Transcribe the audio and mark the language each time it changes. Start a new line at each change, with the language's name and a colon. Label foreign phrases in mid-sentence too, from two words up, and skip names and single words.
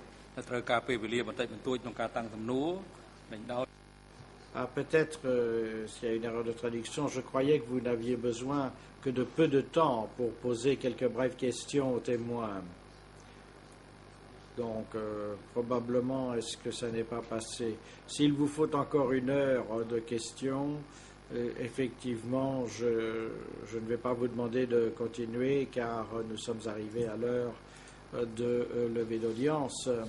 Khmer: ត្រូវការពេលវេលាបន្តិចបន្តួចក្នុងការតាំងសំណួរដែលដោយ
French: Ah, peut-être s'il y a une erreur de traduction, je croyais que vous n'aviez besoin que de peu de temps pour poser quelques brèves questions aux témoins. Donc, probablement, est-ce que ça n'est pas passé? S'il vous faut encore une heure de questions, effectivement, je ne vais pas vous demander de continuer car nous sommes arrivés à l'heure de lever d'audience.